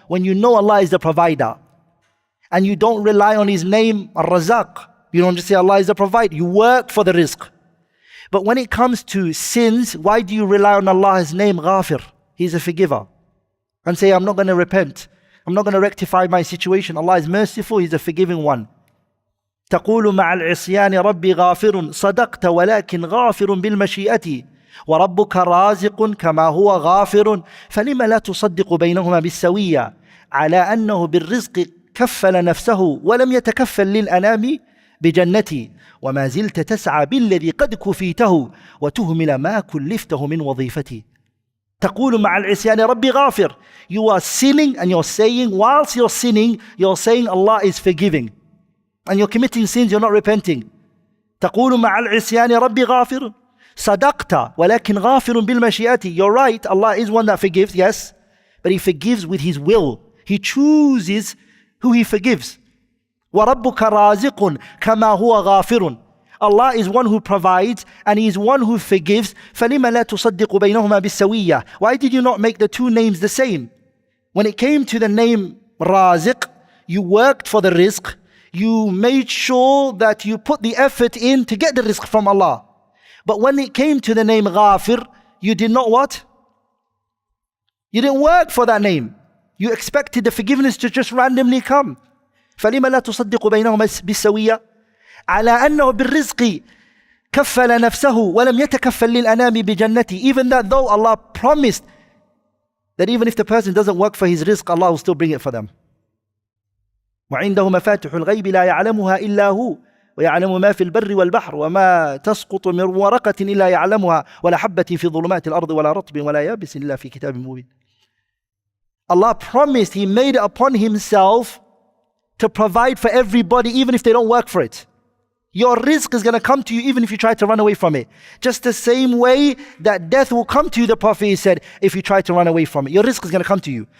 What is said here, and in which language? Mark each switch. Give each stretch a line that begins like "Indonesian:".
English: When you know Allah is the provider and you don't rely on His name, Ar-Razzaq. You don't just say Allah is the provider. You work for the rizq. But when it comes to sins, why do you rely on Allah's name, Ghafir? He's a forgiver. And say, I'm not going to repent. I'm not going to rectify my situation. Allah is merciful. He's a forgiving one.
Arabic: تقول مع العصيان ربي غافر صدقت ولكن غافر بالمشيئة وربك رازق كما هو غافر فلما لا تصدق بينهما بالسوية على أنه بالرزق كفل نفسه ولم يتكفل للأنام بجنتي وما زلت تسعى بالذي قد كفيته وتهمل ما كلفته من وظيفتي. تقول مع العصيان ربي غافر.
English: You are sinning and you're saying, whilst you're sinning, you're saying Allah is forgiving. And you're committing sins, you're not repenting.
Arabic: تقول مع العصيان ربي غافر صدقت ولكن غافر بالمشيئة.
English: You're right, Allah is one that forgives, yes, but He forgives with His will. He chooses who He forgives.
Arabic: وَرَبُّكَ رَازِقٌ كَمَا هُوَ غَافِرٌ.
English: Allah is one who provides and He is one who forgives.
Arabic: فَلِمَ لَا تُصَدِّقُ بَيْنَهُمَا بِالسَّوِيَّةِ.
English: Why did you not make the two names the same? When it came to the name Raziq, you worked for the rizq. You made sure that you put the effort in to get the rizq from Allah. But when it came to the name Ghafir, you did not what? You didn't work for that name. You expected the forgiveness to just randomly come.
Arabic: فَلِمَ لَا تُصَدِّقُ بَيْنَهُمَا بِالسَّوِيَّةِ عَلَىٰ أَنَّهُ بِالرِّزْقِ كَفَّلَ نَفْسَهُ وَلَمْ يَتَكَفَّلْ لِلْأَنَامِ بِجَنَّتِهِ.
English: Even that though Allah promised that even if the person doesn't work for his rizq, Allah will still bring it for them.
Arabic: وعنده مفاتح الغيب لا يعلمها إلا هو ويعلم ما في البر والبحر وما تسقط من ورقة إلا يعلمها ولا حبة في ظلمات الأرض ولا رطب ولا يابس إلا في كتاب مبين.
English: Allah promised, He made it upon Himself to provide for everybody even if they don't work for it. Your rizq is going to come to you even if you try to run away from it. Just the same way that death will come to you, the Prophet said, if you try to run away from it. Your rizq is going to come to you.